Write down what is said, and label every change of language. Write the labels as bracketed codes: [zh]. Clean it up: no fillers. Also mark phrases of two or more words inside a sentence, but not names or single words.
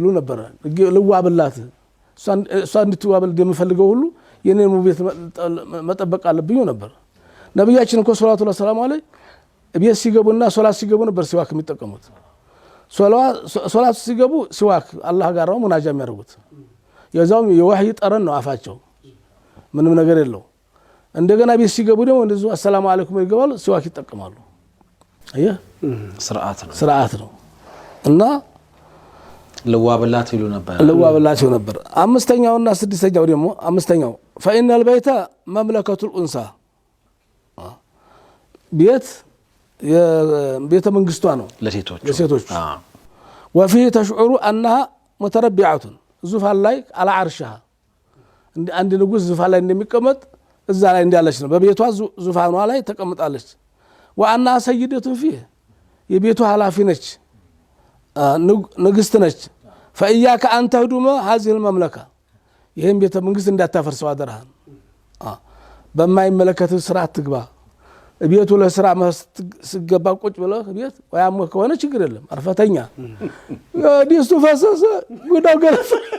[am] ነበር ልዋብላት እሷ እንድትዋብል እንደምፈልገው ሁሉ የኔን ሙቤት መጠበቅ አለብኝ ነበር ነብያችን እኮ [ar] صلى الله عليه وسلم [am] ቤት ሲገቡና ሶላት ሲገቡ ነበር ሲዋክ የሚጠቀሙት ሶላት ሲገቡ ሲዋክ አላህ ጋር ነው ሙናጃ የሚያደርጉት የዛው የወህይ ጠረን ነው አፋቸው ምንም ነገር የለው እንደገና ቤት ሲገቡ ደግሞ እንደዚህ [ar] السلام عليكم [am] ይገባሉ ሲዋክ ይጠቀማሉ አየህ ስርዓት ነው እና ለዋብላት ይሉ ነበር አምስተኛውና ስድስተኛው ደግሞ አምስተኛው [ar] فإن البيت مملكة الأنثى [am] ቤተ መንግስቷ ነው ለሴቶች [ar] وفيه تشعر أنها متربعة زفال [am] ላይ [ar] على عرشها [am] አንድ ንጉስ ዙፋን ላይ እንደሚቀመጥ እዛ ላይ እንዳለች ነው። በቤቷ ዙፋኗ ላይ ተቀምጣለች። [ar] وأنا سيدته فيه [am] የቤቱ ኃላፊ ነች፣ ንግስት ነች። [ar] فإياك أن تهدم هذه المملكة [am] ይህም ቤተ መንግስት እንዳታፈርሰው አደራህን። በማይመለከት ስራ አትግባ። ቤቱ ለስራ ስገባ ቁጭ ብለህ ቤት ወያም ከሆነ ችግር የለም አርፈተኛ ዲስቱ ፈሰሰ ጉዳው ገለፈ